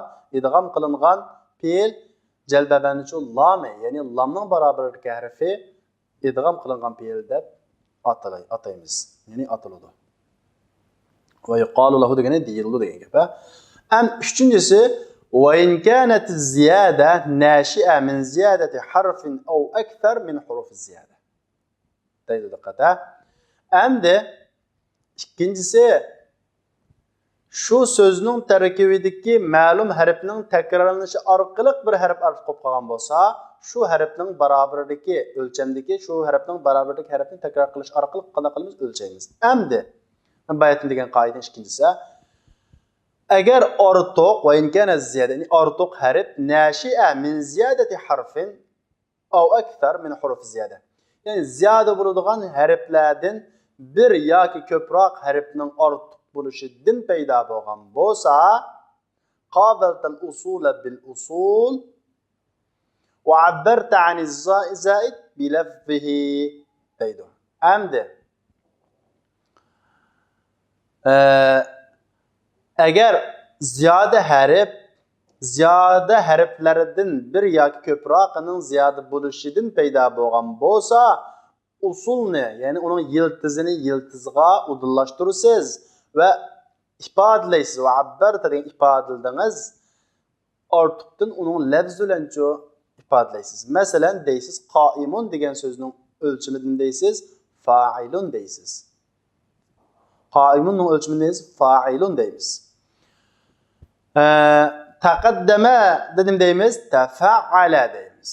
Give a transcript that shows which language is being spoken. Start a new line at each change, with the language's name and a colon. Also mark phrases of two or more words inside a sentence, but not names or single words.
Uzbek: İdgam qilingan fe'l jalbabani uchun lam, ya'ni lamning barobaridagi harfi idgam qilingan fe'l deb ataymiz. Ya'ni atiladi.
Arabic: ويقال له
Uzbek: degani deyiladi degan gap. Ham uchinchisi
Arabic: وإن كانت الزيادة ناشئة من زيادة حرف أو أكثر من حروف الزيادة.
Uzbek: Deydi diqqat. Endi ikkinchisi shu so'zning tarkibidagi ma'lum harfning takrorlanishi orqali bir harf ortiq bo'lib qolgan bo'lsa, shu harfning barobaridagi o'lchamdagi shu harfning barobaridagi harfni takror qilish orqali qanday qilamiz? O'lchaymiz. Endi bayatni degan qoida ikkinchisi, agar ortiq
Arabic: وإن كان الزيادة,
Uzbek: ya'ni ortiq harf
Arabic: ناشئة من زيادة حرف أو أكثر من حروف الزيادة.
Uzbek: Ya'ni ziyoda bo'ladigan harflardan bir yoki ko'proq harfning ortiq bo'lishidan paydo bo'lgan bo'lsa,
Arabic: قابلت الأصول بالأصول وعبرت عن الزائد بلفظه
Uzbek: deydi. Endi agar ziyoda harflaridan bir yoki ko'proqining ziyoda bo'lishidan paydo bo'lgan bo'lsa, usulni, ya'ni uning yiltizini yiltizga udillashtirasiz ve ifadelaysiz ve abbarta degan ifadeladingiz ortiqdan onun lafz bilan ifadelaysiz. Masalan, deysiz qaimun degan so'zning o'lchamidan deysiz fa'ilun deysiz. Qaimunning o'lchamidan deysiz fa'ilun deymiz. Taqaddama dedim deymiz tafa'ala deymiz.